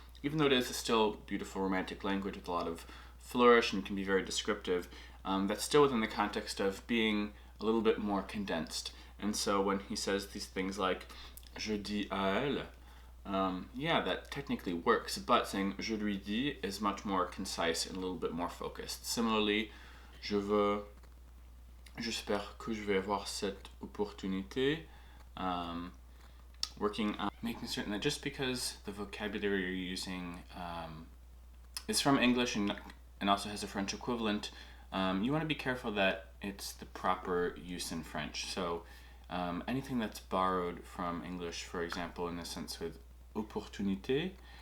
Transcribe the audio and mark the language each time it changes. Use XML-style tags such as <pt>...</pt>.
<en>Even though it is a still beautiful romantic language with a lot of flourish and can be very descriptive, that's still within the context of being a little bit more condensed. And so when he says these things like</en> <fr>je dis à elle,</fr> <en>yeah, that technically works, but saying</en> <fr>je lui dis</fr> <en>is much more concise and a little bit more focused.</en> <fr>Similarly, j'espère que je vais avoir cette opportunité.</fr> <en>Working on making certain that just because the vocabulary you're using is from English and also has a French equivalent, you want to be careful that it's the proper use in French. So anything that's borrowed from English, for example, in the sense with opportunité.</en>